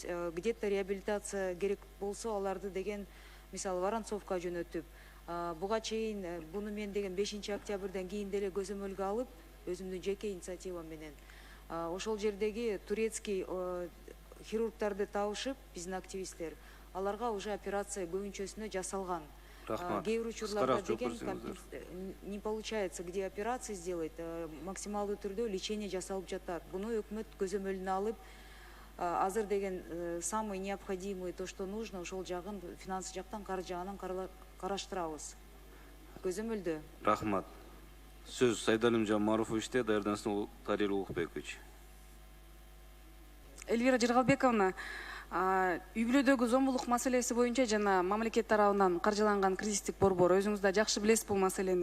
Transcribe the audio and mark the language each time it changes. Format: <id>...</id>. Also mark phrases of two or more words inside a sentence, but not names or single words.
<ky>Где-то реабилитация керек болсо аларды деген мисалы Воронцовка жөнөтүп, буга чейин буну мен деген 5-октябрдан кийин деле көзөмөлгө алып, өзүмдүн жеке инициативам менен ошол жердеги турецкий хирургтарды табышып, биздин активисттер, аларга уже операция көбүнчөсүнө жасалган. Кээ бир учурларда деген</ky> <ru>не получается, где операции сделать,</ru> <ky>максималдуу түрдө лечение жасалып жатат. Буну өкмөт көзөмөлүнө алып, азыр деген</ky> <ru>самый необходимый, то, что нужно,</ru> <ky>ошол жагын финансы жактан, каржы жагынан караштырабыз. Көзөмөлдө. Рахмат. Сөз Сайдалим Жамаровичте, Даярдансын Тарир Улукбекович. Эльвира Жыргалбековна, үй бүлөдөгү зомбулук маселеси боюнча жана мамлекет тарабынан каржыланган кризистик борбор, өзүңүз да жакшы билесиз бул маселени.</ky>